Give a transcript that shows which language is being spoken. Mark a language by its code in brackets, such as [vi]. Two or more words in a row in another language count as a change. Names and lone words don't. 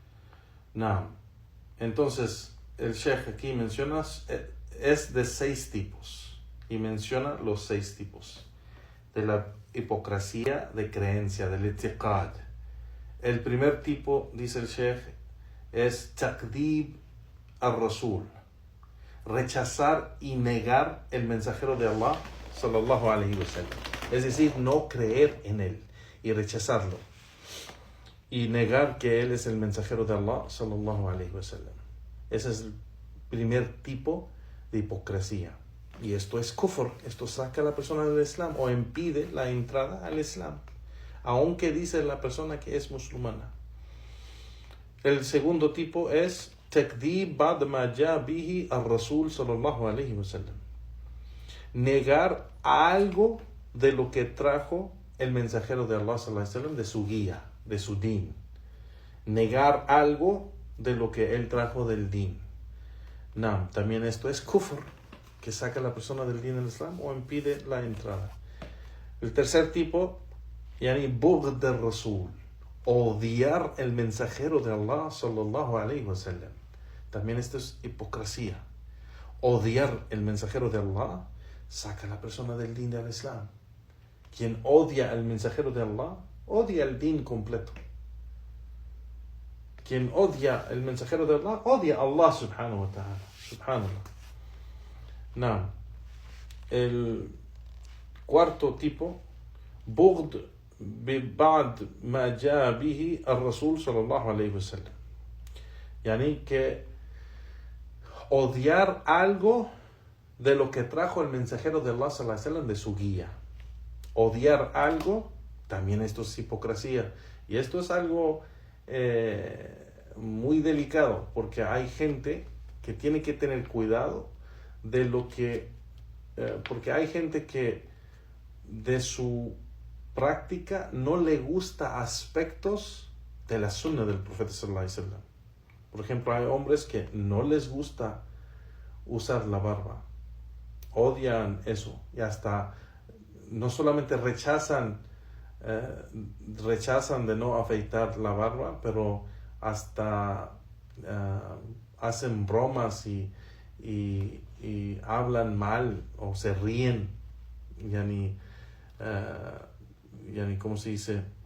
[es] Entonces, el Sheikh aquí menciona, es de 6 tipos, y menciona los 6 tipos de la hipocresía de creencia, del i'tiqad. El primer tipo, dice el Sheikh, es [ar] تكذيب الرسول, [es] rechazar y negar el mensajero de Allah, [ar] صلى الله عليه وسلم. [es] Es decir, no creer en él y rechazarlo, y negar que él es el mensajero de Allah, [ar] صلى الله عليه وسلم. [es] Ese es el primer tipo de hipocresía. Y esto es kufr, esto saca a la persona del Islam, o impide la entrada al Islam, aunque dice la persona que es musulmana. El segundo tipo es [ar] تكذيب بعض ما جاء به الرسول صلى الله عليه وسلم, [es] negar algo de lo que trajo el mensajero de Allah [ar] صلى الله عليه وسلم, [es] de su guía, de su din. Negar algo de lo que él trajo del din. También esto es kufr, que saca a la persona del din del Islam o impide la entrada. El tercer tipo, [ar] يعني بغض الرسول, [es] odiar el mensajero de Allah [ar] صلى الله عليه وسلم. [es] También esto es hipocresía. Odiar el mensajero de Allah saca a la persona del din del Islam. Quien odia al mensajero de Allah, odia el din completo. Quien odia el mensajero de Allah, odia a Allah [ar] سبحانه وتعالى. [es] Subhanallah. El cuarto tipo, [ar] بغض بعض ما جاء به الرسول صلى الله عليه وسلم. [es] Yani que odiar algo de lo que trajo el mensajero de Allah [ar] صلى الله عليه وسلم, [es] de su guía. Odiar algo, también esto es hipocresía. Y esto es algo muy delicado, porque hay gente que tiene que tener cuidado de lo que, porque hay gente que de su práctica no le gusta aspectos de la sunna del profeta [ar] صلى الله عليه وسلم. [es] Por ejemplo, hay hombres que no les gusta usar la barba, odian eso, y hasta no solamente rechazan de no afeitar la barba, pero hasta hacen bromas y hablan mal o se ríen, yani ¿cómo se dice?